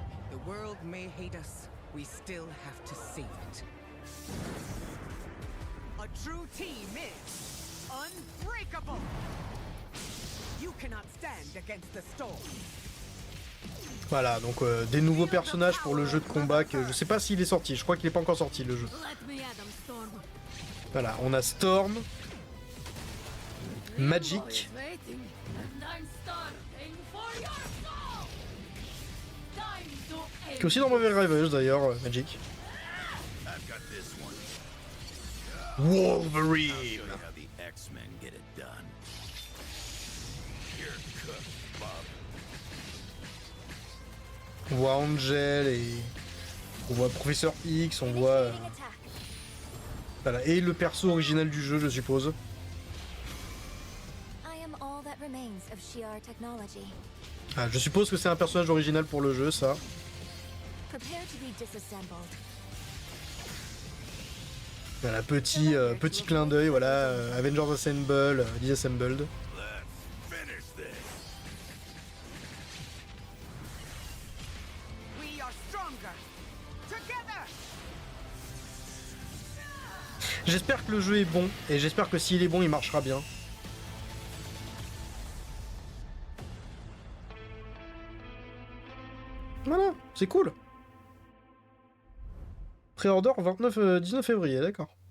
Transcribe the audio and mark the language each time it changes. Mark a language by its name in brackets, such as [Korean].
[English] The world may hate us, we still have to save it. A true team is unbreakable. You cannot stand against the storm. [French] Voilà, donc des nouveaux personnages pour le jeu de combat que je sais pas s'il est sorti, je crois qu'il est pas encore sorti le jeu. Voilà, on a Storm, Magic, Qui est aussi dans Marvel Rivals d'ailleurs, Magic. [English] I've got this one. Wolverine. I'll show you how the X-Men get it done. You're cooked, Bob. [French] On voit Angel et on voit Professeur X, on voit voilà, et le perso original du jeu, je suppose. [English] I am all that remains of Shi'ar technology. [French] Ah, je suppose que c'est un personnage original pour le jeu, ça. [English] Prepare to be disassembled. [French] Voilà, petit clin d'œil, voilà, Avengers Assemble, Disassembled. [English] Let's finish this. We are stronger together. [French] J'espère que le jeu est bon, et j'espère que s'il est bon, il marchera bien. Voilà, c'est cool. Pré-order 19 février, d'accord.